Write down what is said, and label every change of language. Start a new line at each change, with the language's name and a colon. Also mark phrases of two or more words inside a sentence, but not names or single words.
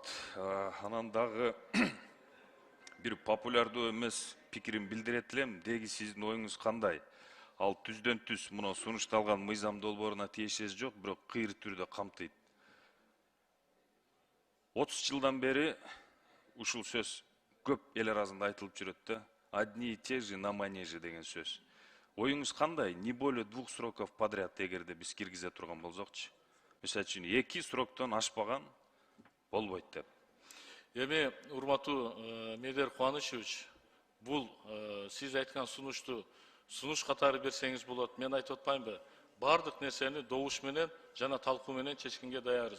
Kyrgyz: Анан дагы бир популярдуу эмес пикирин билдирет элем. Деги сиздин оюңуз кандай? Ал түздөн түз муну сунушталган мыйзам долбооруна тиешеси жок, бирок кыйыр түрдө камтыйт. 30 жылдан бери ушул сөз көп эл арасында айтылып жүрөт да.
Russian: Одни и те же на манеже
Kyrgyz: деген сөз. Оюңуз кандай?
Russian: Не более 2 сроков подряд
Kyrgyz: эгерде биз киргизе турган болсокчу. Мисалы үчүн 2 сроктон ашпаган болбойт деп. Эми урматтуу Медер Кубанычевич, бул сиз айткан сунушту сунуш катары берсеңиз болот. Мен айтып атпаймынбы? Бардык нерсени добуш менен жана талкуу менен чечкенге даярбыз.